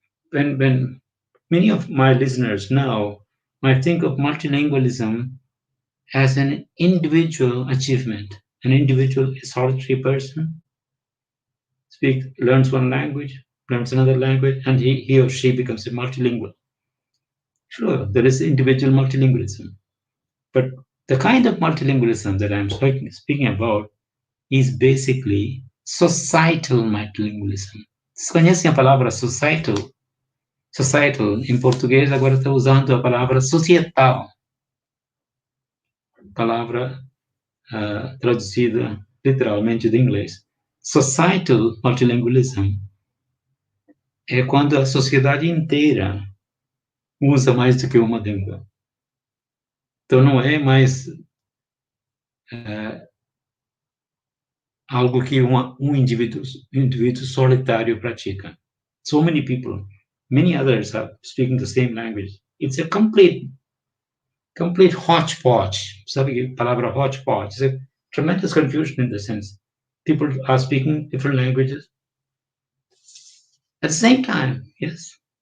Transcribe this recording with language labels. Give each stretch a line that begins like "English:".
English: When many of my listeners now might think of multilingualism as an individual achievement, an individual, a solitary person learns one language, learns another language, and he or she becomes a multilingual. Sure, there is individual multilingualism, but the kind of multilingualism that I'm speaking about is basically societal multilingualism.
Portuguese: Vocês conhecem a palavra societal? Societal, em português, agora está usando a palavra societal. Palavra traduzida literalmente do inglês. Societal multilingualism é quando a sociedade inteira usa mais do que uma língua. Então, não é mais algo que um indivíduo solitário pratica.
English: So many people, many others are speaking the same language. It's a complete hodgepodge.
Portuguese: Sabe a palavra
English: hodgepodge? It's a tremendous confusion in the sense. People are speaking different languages at the same time, yes.